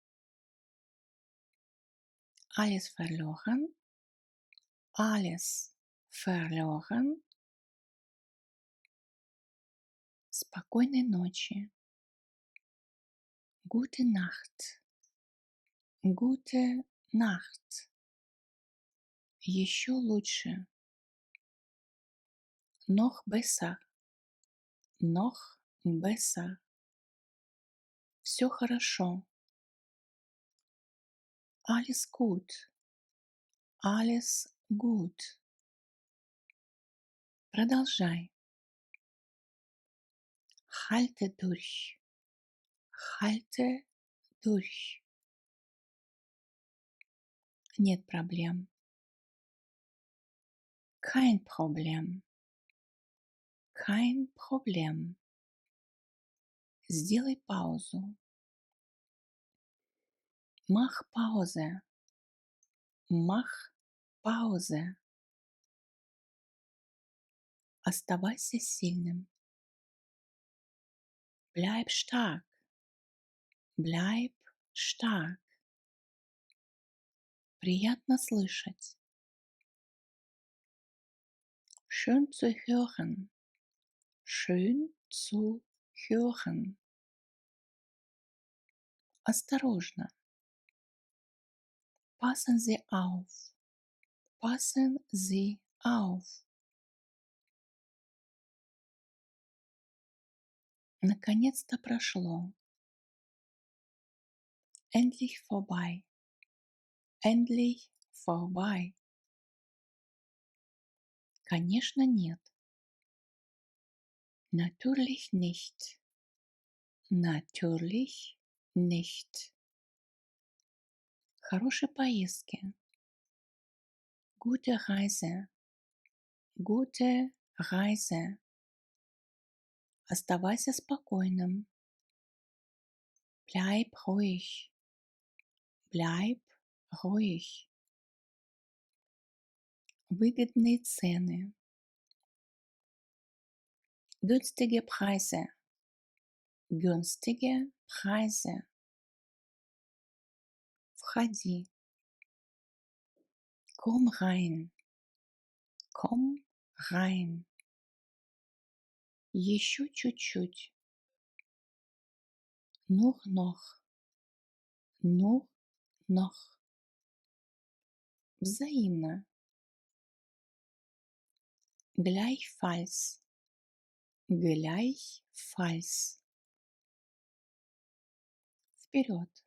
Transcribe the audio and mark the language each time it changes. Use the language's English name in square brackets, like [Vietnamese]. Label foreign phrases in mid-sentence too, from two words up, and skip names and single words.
[German] Alles verloren. Alles verloren. [Russian] Спокойной ночи. [German] Gute Nacht. Gute Nacht. [Russian] Еще лучше. [German] Noch besser. Noch besser. [Russian] Все хорошо. [German] Alles gut. Alles gut. Продолжай. Halte durch. Halte durch. [Russian] Нет проблем. [German] Kein Problem. Kein Problem. [Russian] Сделай паузу. [German] Mach Pause. Mach Pause. [Russian] Оставайся сильным. [German] Bleib stark. Bleib stark. [Russian] Приятно слышать. [German] Schön zu hören. Schön zu hören. Осторожно. Passen Sie auf. Passen Sie auf. [Russian] Наконец-то прошло. [German] Endlich vorbei. Endlich vorbei. [Russian] Конечно, нет. [German] Natürlich nicht. Natürlich nicht. [Russian] Хорошей поездки. [German] Gute Reise. Gute Reise. [Russian] Оставайся спокойным. [German] Bleib ruhig. Bleib ruhig. [Russian] Выгодные цены. [German] Günstige Preise. Günstige Preise. Входи. Komm rein. Komm rein. [Russian] Еще чуть-чуть. [German] Nur noch. Nur noch. [Russian] Взаимно. Gleichfalls. [German] Gleichfalls. Вперед.